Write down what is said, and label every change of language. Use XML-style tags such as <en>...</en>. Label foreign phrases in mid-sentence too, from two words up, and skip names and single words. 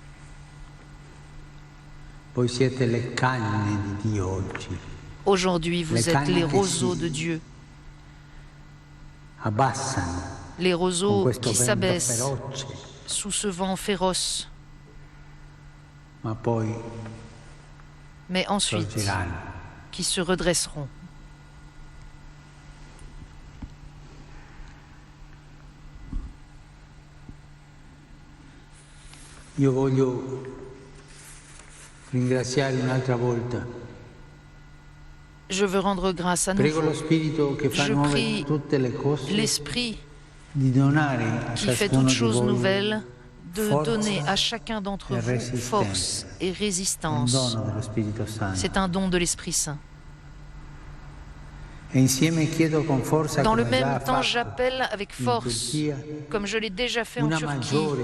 <fr>Aujourd'hui, vous êtes les roseaux de Dieu, les roseaux qui s'abaissent sous ce vent féroce, mais ensuite qui se redresseront.</fr> <it>Io voglio ringraziare un'altra volta.</it> <fr>Je veux rendre grâce à nouveau. Je prie l'Esprit qui fait toutes choses nouvelles de donner à chacun d'entre vous force et résistance. C'est un don de l'Esprit Saint. Dans le même temps, j'appelle avec force, comme je l'ai déjà fait en Turquie,</fr>